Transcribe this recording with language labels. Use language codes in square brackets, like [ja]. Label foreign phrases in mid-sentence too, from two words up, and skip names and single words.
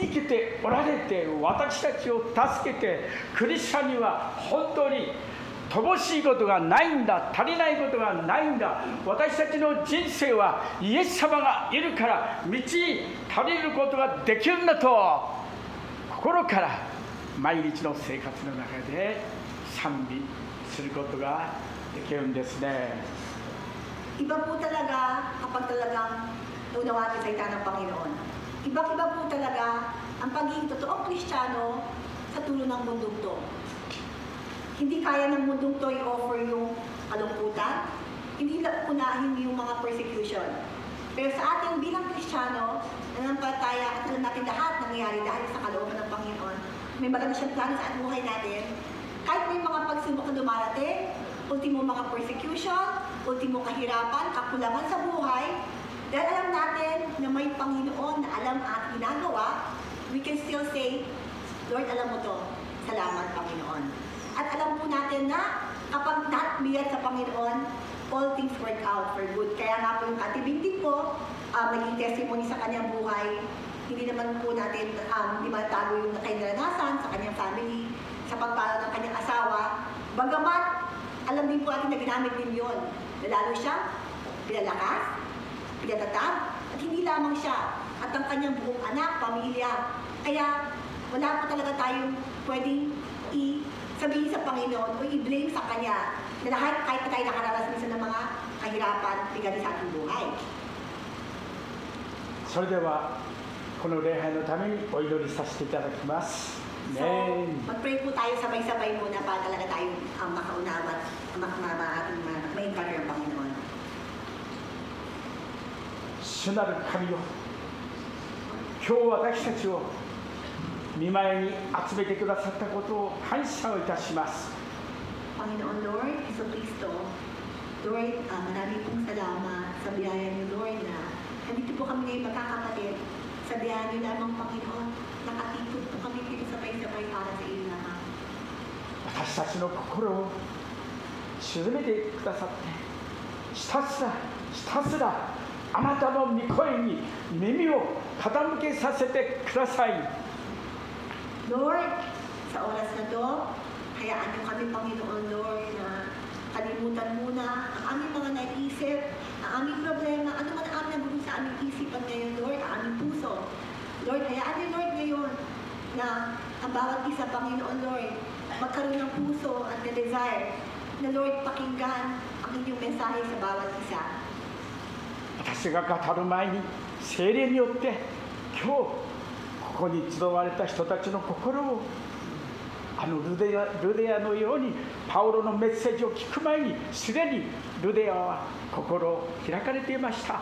[ja] きておられて私たちを助けて、クリスチャンには本当に乏しいことがないんだ、足りないことがないんだ、私たちの人生はイエス様がいるから満ち足りることができるんだと心から毎日の生活の中で賛美することができるんですね。 [tl] Iba po talaga kapag talagang unawa natin salita ng Panginoon. Iba-iba po talaga ang pagiging totoong Kristiyano sa tulo ng mundong to. Hindi kaya ng mundong to i-offer yung kalungkutan, hindi lang unahin yung mga persecution. Pero sa ating bilang Kristiyano, nanampalataya at alam natin lahat nangyayari dahil sa kalooban ng Panginoon. May maganda siyang plano sa ating buhay natin. Kahit may mga pagsubok na dumarating, ultimo mga persecution, ultimo kahirapan, kakulangan sa buhay, dahil alam natin na may Panginoon na alam at ginagawa, [en] we can still say, [tl] Lord, alam mo to, salamat Panginoon. At alam po natin na kapag nagbiyat sa Panginoon, [en] all things work out for good. [tl] Kaya nga po yung Ate Binti po, naging testimony sa kanyang buhay. Hindi naman po natin di matago yung kanyang naranasan sa kanyang family, sa pagpala ng kanyang asawa. Bagamat, alam din po natin na ginamit din yun. Lalo siyang pinalakas, pinatatag, at hindi lamang siya, at ang kanyang buong anak, pamilya. Kaya wala po talaga tayong pwedeng sabihin sa Panginoon o i-blame sa Kanya na lahat kahit tayo nakaranas minsan ng mga kahirapan, bigali sa ating buhay. [ja] それではこの礼拝のためにお祈りさせていただきます。 [tl] So, mag-pray po tayo sabay-sabay muna para talaga tayong makaunawa at ma-encounter ang Panginoon. [ja] 主なる神よ、今日私たちを御前に集めてくださったことを感謝をいたします。 [tl] Panginoon Lord, Iso Cristo, Lord, marami pong salamat sa biyaya niyo Lord na nandito po kami ngayon magkakapatid. Sa biyaya niyo lamang Panginoon, nakatipod po kami dito sabay-sabay para sa iyo lamang. [ja] 私たちの心を沈めてくださって、ひたすらあなたの御声に耳を傾けさせてください。 [tl] Lord, sa oras na to, hayaan niyo kami, Panginoon, Lord, na kalimutan muna ang aming mga naisip, ang aming problema, ano man ang aming nagugulo sa aming isipan ngayon, Lord, ang aming puso. Lord, hayaan niyo, Lord, ngayon na ang bawat isa, Panginoon, Lord, magkaroon ng puso at na desire na, Lord, pakinggan ang inyong mensahe sa bawat isa. [ja] 私が語る前に聖霊によって今日ここに集われた人たちの心をルデアのようにパウロのメッセージを聞く前にすでにルデアは心を開かれていました。